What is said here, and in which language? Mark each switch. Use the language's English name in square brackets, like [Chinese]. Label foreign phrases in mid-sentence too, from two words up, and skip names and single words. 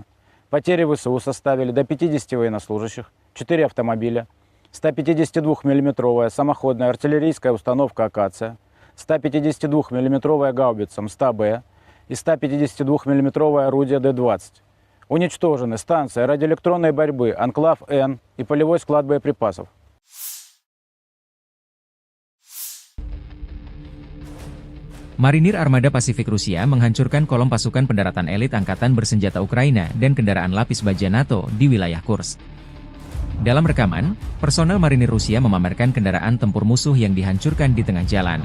[Russian] Потери ВСУ составили до 50 военнослужащих, 4 автомобиля, 152 мм самоходная артиллерийская установка «Акация», 152 мм гаубица МСТБ и 152 мм орудие Д-20. Уничтожены станция радиоэлектронной борьбы «Анклав-Н» и полевой склад боеприпасов. [Indonesian] Marinir Armada Pasifik Rusia menghancurkan kolom pasukan pendaratan elit Angkatan Bersenjata Ukraina dan kendaraan lapis baja NATO di wilayah Kursk. Dalam rekaman, personel marinir Rusia memamerkan kendaraan tempur musuh yang dihancurkan di tengah jalan.